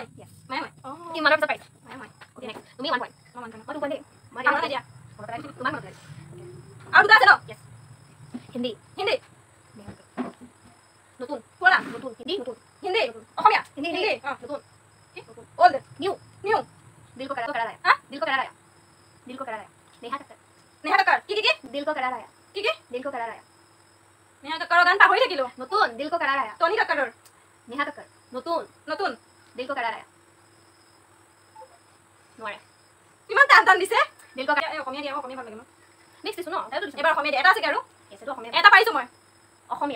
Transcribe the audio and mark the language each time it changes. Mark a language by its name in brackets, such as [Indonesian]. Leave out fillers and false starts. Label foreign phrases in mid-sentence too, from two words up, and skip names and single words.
[English] Yes. [Assamese] মায়াময়। কি মানৰ পিছত পাৰিছা? মায়াময়। ওকে, নেক্সট। তুমি 1 point। মই 2 point দেই। মই কামত দিয়া। তোমাক মনত ৰাখিম। আৰু দুটা আছে ন? Yes. হিন্দী। নতুন। পুৰণা। নতুন। হিন্দী। অসমীয়া। হিন্দী। নতুন। কি? ओल्ड। [Hindi] न्यू। दिल को करारा है। दिल को करारा है। नेहा कक्कर। नेहा कक्कर। की? दिल को करारा है। [Assamese] की? [Hindi] दिल को करारा है। [Assamese] নেহা কাক্কাৰৰ গান পাহৰি থাকিলো [Hindi] নতুন दिल को करार आया [Assamese] টনি কাক্কাৰৰ নেহা কাক্কাৰ নতুন নতুন [Hindi] दिल को करार आया নোৱাৰে [Assamese] কিমান টান টান দিছে [Hindi] दिल को [Assamese] অসমীয়া দিয়া অসমীয়া ভাল লাগে মোৰ নেক্সট দিছো ন তাইতো দিছো এবাৰ অসমীয়া দিয়া এটা আছে আৰু এছেটো অসমীয়া এটা পাইছো মই অসমীয়া